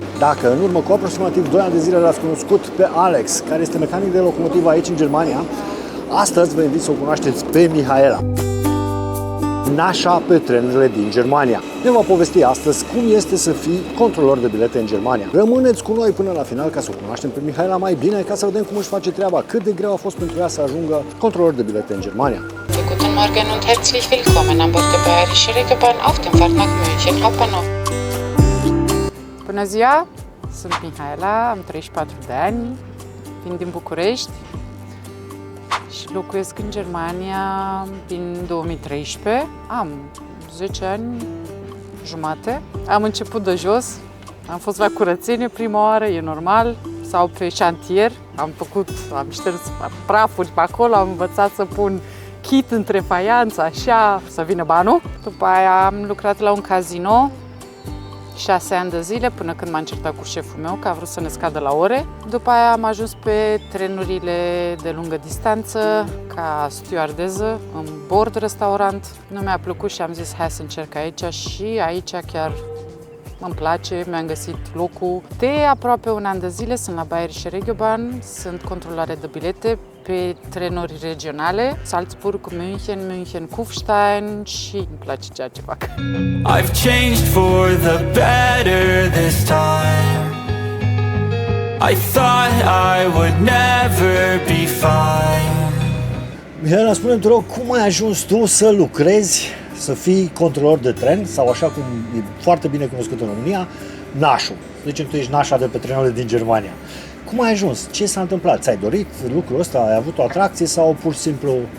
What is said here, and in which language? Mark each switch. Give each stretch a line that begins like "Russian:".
Romanian: Dacă în urmă cu aproximativ 2 ani de zile l-ați cunoscut pe Alex, care este mecanic de locomotivă aici în Germania, astăzi vă invit să o cunoașteți pe Mihaela, nașa pe trenurile din Germania. Ne va povesti astăzi cum este să fii controlor de bilete în Germania. Rămâneți cu noi până la final ca să o cunoaștem pe Mihaela mai bine, ca să vedem cum își face treaba, cât de greu a fost pentru ea să ajungă controlor de bilete în Germania.
German: Guten Morgen und herzlich willkommen an Bord der Bayerische Regiobahn auf dem Fahrt nach München Hauptbahnhof.
Romanian: Bună ziua! Sunt Mihaela, am 34 de ani, vin din București și locuiesc în Germania din 2013. Am 10 ani jumate. Am început de jos, am fost la curățenie prima oară, e normal, sau pe șantier. Am șters prafuri pe acolo, am învățat să pun kit între faianță, așa, să vină banul. După aia am lucrat la un casino 6 ani de zile, până când m-am certat cu șeful meu că a vrut să ne scadă la ore. După aia am ajuns pe trenurile de lungă distanță ca stewardeză în bord restaurant. Nu mi-a plăcut și am zis hai să încerc aici și aici chiar îmi place, mi-am găsit locul. De aproape un an de zile sunt la Bayerische Regiobahn, sunt controlare de bilete pe trenuri regionale, Salzburg, München, München-Kufstein și îmi place ceea ce fac.
English: I've changed for the better this time. I thought I would never be fine.
Romanian: Mihaela, spune-mi, te rog, cum ai ajuns tu să lucrezi, să fii controlor de tren, sau așa cum e foarte bine cunoscut în România, nașul. Deci tu ești nașa de pe trenurile din Germania. Cum ai ajuns? Ce s-a întâmplat? Ți-ai dorit lucrul ăsta? Ai avut o atracție sau pur și simplu...